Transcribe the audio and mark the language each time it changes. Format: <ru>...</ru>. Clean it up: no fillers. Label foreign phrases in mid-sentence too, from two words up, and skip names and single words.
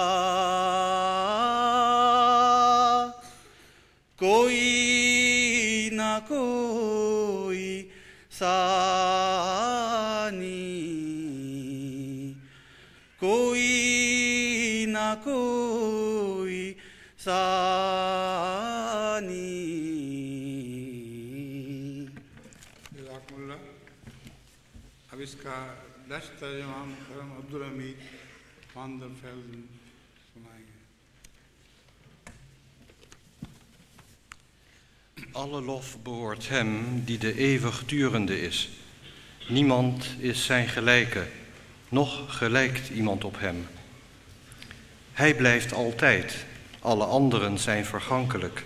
<ur>کوئی نہ کوئی ثانی، کوئی نہ کوئی ثانی۔</ur> <ar>جزاکم اللہ۔</ar> <ur>اب اس کا ڈچ ترجمہ محترم عبدالحمید فاندر فیض سنائیں گے۔</ur> <nl>Alle lof behoort hem die de eeuwigdurende is. Niemand is zijn gelijke, noch gelijkt iemand op hem. Hij blijft altijd, alle anderen zijn vergankelijk.</nl>